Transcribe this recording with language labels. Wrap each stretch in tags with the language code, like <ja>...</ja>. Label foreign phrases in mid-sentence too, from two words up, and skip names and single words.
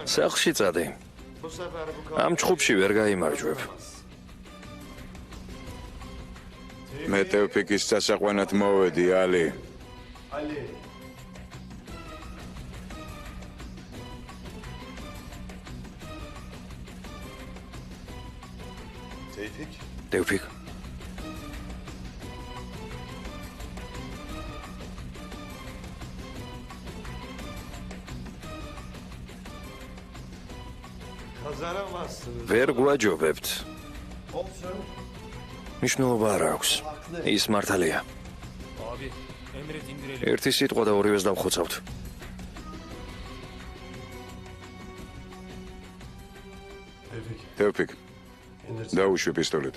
<ka>სახლში წადი.</ka> <tr>Bu sefer bu</tr> <ka>ამ ჭხუბში ვერ გაიმარჯვებ. მე Tevfikis სასაყვანად მოვედი, ალი. Ali. Tevfik. Tevfik.</ka> <tr>Kazanamazsınız.</tr> <ka>ვერ გვაჯობებთ.</ka> <tr>Olsun.</tr> <ka>მნიშვნელობა არ აქვს. ის მართალია. ერთი სიტყვა და ორივეს დავხოცავთ. Tevfik, დაუშვი პისტოლეტი.</ka>